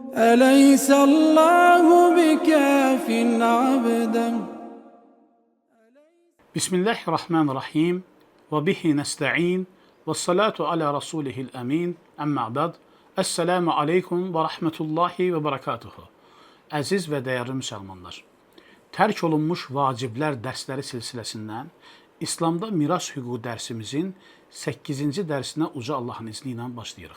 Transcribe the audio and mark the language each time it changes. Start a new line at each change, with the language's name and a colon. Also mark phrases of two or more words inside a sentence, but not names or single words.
Arabic: أليس الله بكاف عبدا. بسم الله الرحمن الرحيم. وبه نستعين. والصلاة على رسوله الأمين. أما بعد. السلام عليكم ورحمة الله وبركاته.
Azerbaijani: Əziz və dəyərli müsəlmanlar, tərk olunmuş vaciblər dərsləri silsiləsindən İslamda miras hüququ dərsimizin 8-ci dərsinə uca Allahın izni ilə başlayırıq.